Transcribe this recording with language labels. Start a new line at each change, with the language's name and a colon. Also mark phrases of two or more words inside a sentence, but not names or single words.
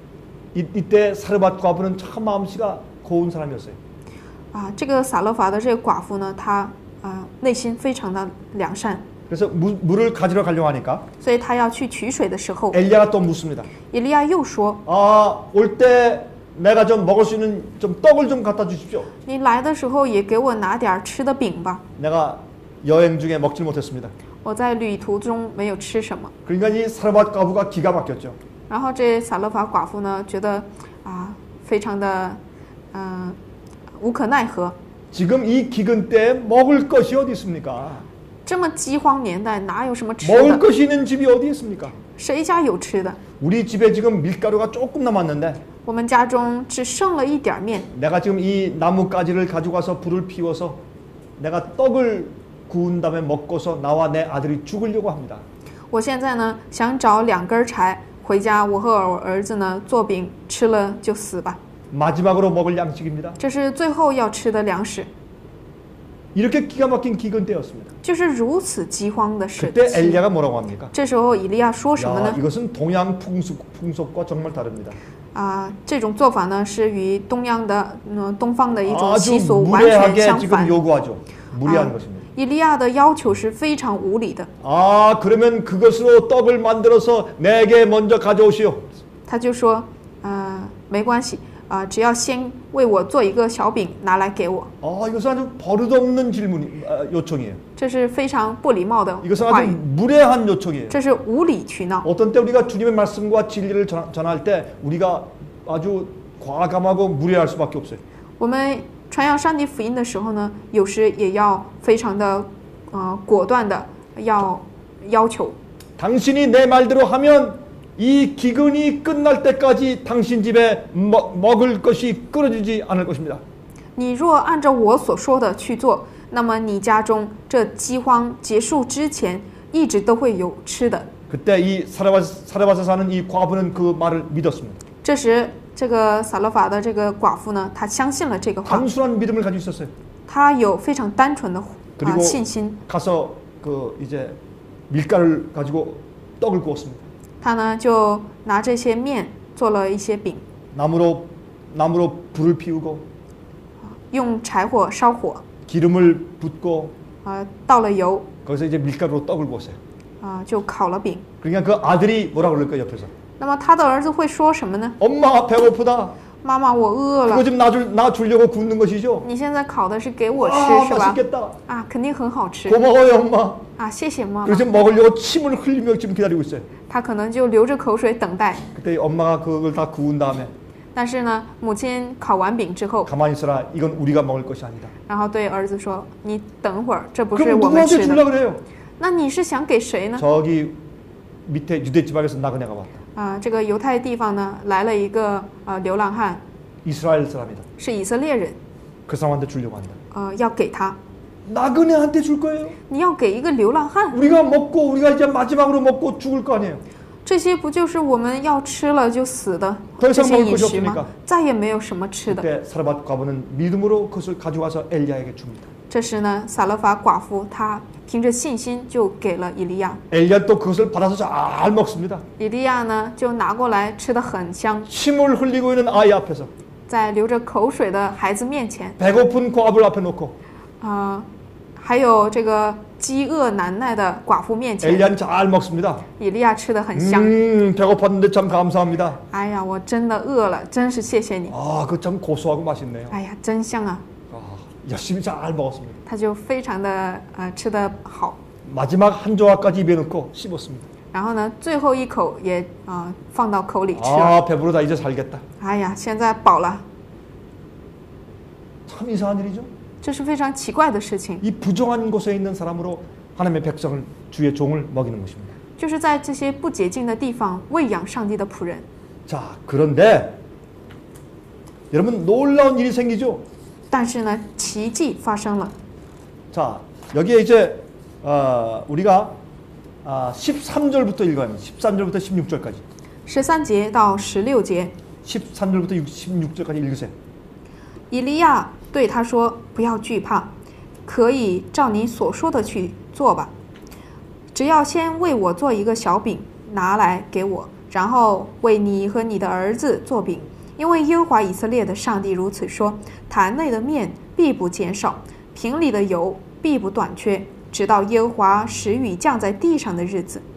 Korean: 이때 사르밧 과부는 참 마음씨가 고운 사람이었어요.
Chinese: 这个撒勒法的这个寡妇呢，她内心非常的良善，
Korean: 그래서 물을 가지러 가려고 하니까
Chinese: 所以她要去取水的时候，
Korean: 엘리야가 또 묻습니다.
Chinese: 以利亚又说
Korean: 올 때 내가 좀 먹을 수 있는 좀 떡을 좀 갖다 주십시오. ：“
Chinese: 你来的时候也给我拿点吃的饼吧。
Korean: 내가 여행 중에 먹질 못했습니다.
Chinese: 我在旅途中没有吃什么。”
Korean: 그러니까 이 사르밧 과부가 기가 막혔죠.
Chinese: 然后这撒勒法寡妇呢，觉得非常的无可奈何。
Korean: 지금 이 기근 때에 먹을 것이 어디 있습니까?
Chinese: 这么饥荒年代，哪有什么吃
Korean: 먹을
Chinese: 的？
Korean: 것이 있는 집이 어디 있습니까?
Chinese: 谁家有吃的？
Korean: 우리 집에 지금 밀가루가 조금 남았는데
Chinese: 我们家中只剩了一点面，
Korean: 내가 지금 이 나뭇가지를 가지고 와서 불을 피워서 내가 떡을 구운 다음에 먹고서 나와 내 아들이 죽으려고 합니다.
Chinese: 我现在呢想找2根柴回家，我和我儿子呢做饼吃了就死吧。
Korean: 마지막으로 먹을 양식입니다.
Chinese: 这是最后要吃的粮食，
Korean: 이렇게 기가 막힌 기근 때였습니다.
Chinese: 就是如此饥荒的时
Korean: 그때
Chinese: 期。
Korean: 엘리야가 뭐라고 합니까?
Chinese: 这时候以利亚说什么
Korean: 야,
Chinese: 呢？
Korean: 이것은 동양 풍속과 정말 다릅니다.
Chinese: 这种做法呢是与东方的一种
Korean: 아주
Chinese: 习俗完全
Korean: 무례하게
Chinese: 相
Korean: 지금
Chinese: 反。
Korean: 요구하죠. 무례한 것입니다.
Chinese: 以利亚的要求是非常无理的，
Korean: 그러면 그것으로 떡을 만들어서 내게 먼저 가져오시오.
Chinese: 他就说，没关系，只要先为我做一个小饼拿来给我。
Korean: 이것은 아주 버릇없는 요청이에요.
Chinese: 这是非常不礼貌的
Korean: 이것은
Chinese: 话
Korean: 아주
Chinese: 语，
Korean: 무례한 요청이에요.
Chinese: 这是无理取闹。
Korean: 어떤 때 우리가 주님의 말씀과 진리를 전할 때 우리가 아주 과감하고 무례할 수밖에 없어요.
Chinese: 我们传扬上帝福音的时候呢，有时也要非常的果断的要求。
Korean: 당신이 내 말대로 하면 이 기근이 끝날 때까지 당신 집에 먹을 것이 끊어지지 않을 것입니다.
Chinese: 你若按照我所说的去做，那么你家中这饥荒结束之前，一直都会有吃的。
Korean: 그때 이 사레밧에 사는 이 과부는 그 말을 믿었습니다.
Chinese: 这时，这个撒勒法的这个寡妇呢，她相信了这个话，
Korean: 단순한 믿음을 가지고 있었어요.
Chinese: 她有非常单纯的
Korean: 그리고
Chinese: 信心。
Korean: 가서 그 이제 밀가루를 가지고 떡을 구웠습니다.
Chinese: 她呢就拿这些面做了一些饼，
Korean: 나무로 불을 피우고
Chinese: 用柴火烧火，
Korean: 기름을 붓고
Chinese: 倒了油，
Korean: 거기서 이제 밀가루로 떡을 구웠어요.
Chinese: 就烤了饼。
Korean: 그러니까 그 아들이 뭐라 그럴까 옆에서
Chinese: 那么他的儿子会说什么呢？
Korean: 엄마 배고프다.
Chinese: 妈妈，我饿
Korean: 그거
Chinese: 了。
Korean: 지금 나 주려고 굽는 것이죠?
Chinese: 你现在烤的是给我吃
Korean: 아
Chinese: 是吧？
Korean: 맛있겠다.
Chinese: 啊，肯定很好吃
Korean: 고마워요 엄마.
Chinese: 啊！谢谢妈妈
Korean: 그래서 。 지금 먹으려고 침을 흘리며 지금 기다리고 있어요.
Chinese: 他可能就流着口水等待。
Korean: 그때 엄마가 그걸 다 구운 다음에
Chinese: 但是呢，母亲烤完饼之后，
Korean: 가만히 있어라. 이건 우리가 먹을 것이 아니다.
Chinese: 然后对儿子说：“你等会儿，这不是
Korean: 그럼
Chinese: 我们
Korean: 누구한테
Chinese: 吃的。
Korean: 주려고 그래요?
Chinese: 那你是想给谁呢？
Korean: 저기 밑에 유대 지방에서 나그네가 왔다.
Chinese: 这个犹太地方呢，来了一个流浪汉，
Korean: 이스라엘 사람이다.
Chinese: 是以色列人，
Korean: 그 사람한테 주려고 한다.
Chinese: 要给他。
Korean: 나그네한테 줄 거예요?
Chinese: 你要给一个流浪汉，
Korean: 우리가 이제 마지막으로 먹고 죽을 거 아니에요.
Chinese: 这些不就是我们要吃了就死的
Korean: 더
Chinese: 这
Korean: 이상
Chinese: 些
Korean: 먹을
Chinese: 饮
Korean: 것이
Chinese: 食吗
Korean: 없으니까 ？
Chinese: 再也没有什么吃的。
Korean: 그때 사르밧 과부는 믿음으로 그것을 가져와서 엘리야에게 줍니다.
Chinese: 这时呢，撒勒法寡妇她凭着信心就给了以利亚，
Korean: 엘리야 또 그것을 받아서 잘 먹습니다.
Chinese: 以利亚呢就拿过来吃得很香，
Korean: 침을 흘리고 있는 아이 앞에서
Chinese: 在流着口水的孩子面前，
Korean: 배고픈 과부를 앞에 놓고
Chinese: 还有这个饥饿难耐的寡妇面前，
Korean: 엘리야는 잘 먹습니다.
Chinese: 以利亚吃得很香。
Korean: 배고팠는데 참 감사합니다.
Chinese: 哎呀，我真的饿了，真是谢谢你。
Korean: 아, 그 참 고소하고 맛있네요.
Chinese: 哎呀，真香啊！
Korean: 아, 열심히 잘 먹었습니다.
Chinese: 他就非常的吃得好，
Korean: 마지막 한 조각까지 입에 넣고 씹었습니다.
Chinese: 然后呢，最后一口也放到口里吃了。
Korean: 아, 배부르다. 이제 살겠다.
Chinese: 哎呀，现在饱了，
Korean: 참 이상한 일이죠.
Chinese: 这是非常奇怪的事情。
Korean: 이 부정한 곳에 있는 사람으로 하나님의 백성을 주의 종을 먹이는 것입니다.
Chinese: 就是在这些不洁净的地方喂养上帝的仆人。
Korean: 자, 그런데 여러분 놀라운 일이 생기죠.
Chinese: 但是呢，奇迹发生了。
Korean: 자, 여기에 이제 우리가 13절부터 읽어야 합니다. 13절부터 16절까지.
Chinese: 13 节到16节，
Korean: 13절부터 16절까지 읽으세요.
Chinese: 以利亚对他说：“不要惧怕，可以照你所说的去做吧。只要先为我做一个小饼，拿来给我，然后为你和你的儿子做饼。因为耶和华以色列的上帝如此说：坛内的面必不减少，瓶里的油必不短缺，直到耶和华使雨降在地上的日子。”